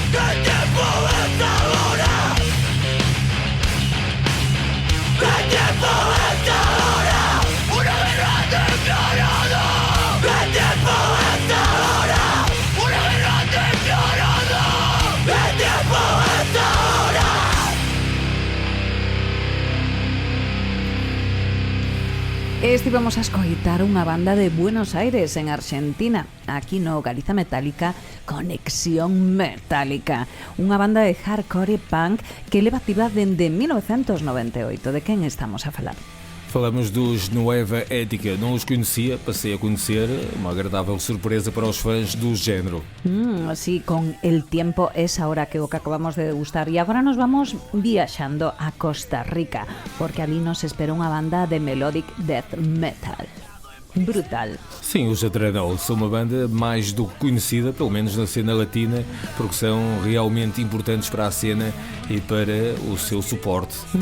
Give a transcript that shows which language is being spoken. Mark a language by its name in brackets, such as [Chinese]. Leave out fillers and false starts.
[Spanish] El tiempo es ahora, el tiempo es ahora, el tiempo es ahora. Una guerra declarada, el tiempo es ahora, una guerra declarada, el tiempo es ahora. [Galician] Estivemos a escoitar unha banda de Buenos Aires, en Argentina. Aquí no Galiza Metálica, Conexión Metálica, unha banda de hardcore e punk que leva activa dende 1998. De quen estamos a falar? [Portuguese] Falamos dos Nueva Ética, não os conhecia, passei a conhecer, uma agradável surpresa para os fãs do género. [Galician] Sí, con El tiempo es ahora, que o que acabamos de degustar. E agora nos vamos viaxando a Costa Rica, porque ali nos espera unha banda de melodic death metal. Brutal. [Portuguese] Sim, os Atranol são uma banda mais do que conhecida, pelo menos na cena latina, porque são realmente importantes para a cena e para o seu suporte.